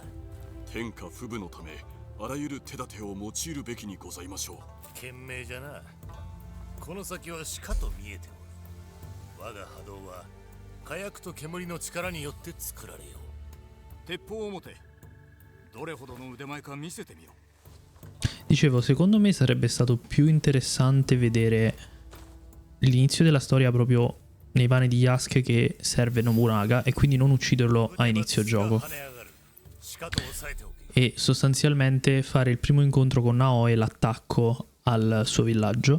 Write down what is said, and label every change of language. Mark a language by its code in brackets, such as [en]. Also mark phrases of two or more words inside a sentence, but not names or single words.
[ja] 天下不武のためあらゆる手立てを用いるべきにございましょう。賢明じゃな。この先はしかと見えておる。我が波動は火薬と煙の力によって作られよう。鉄砲を持て。どれほどの腕前か見せてみよ。 [it] Dicevo, secondo me sarebbe stato più interessante vedere l'inizio della storia proprio nei panni di Yasuke che serve Nobunaga e quindi non ucciderlo a inizio gioco. E sostanzialmente fare il primo incontro con Naoe e l'attacco al suo villaggio.